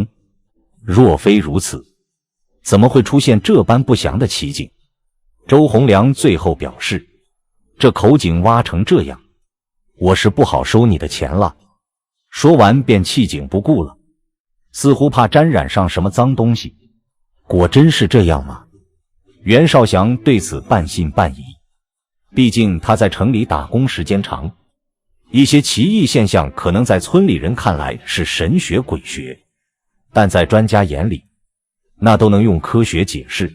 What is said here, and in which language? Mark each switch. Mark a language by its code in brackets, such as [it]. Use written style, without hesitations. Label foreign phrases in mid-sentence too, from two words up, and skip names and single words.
[zh] 若非如此，怎麼會出現這般不祥的奇景？” 周洪良最後表示：“這口井挖成這樣，我是不好收你的錢了。” 說完便棄井不顧了，似乎怕沾染上什麼髒東西。果真是這樣嗎？袁紹祥對此半信半疑，畢竟他在城裡打工時間長，一些奇異現象可能在村裡人看來是神學鬼學，但在專家眼裡，那都能用科學解釋。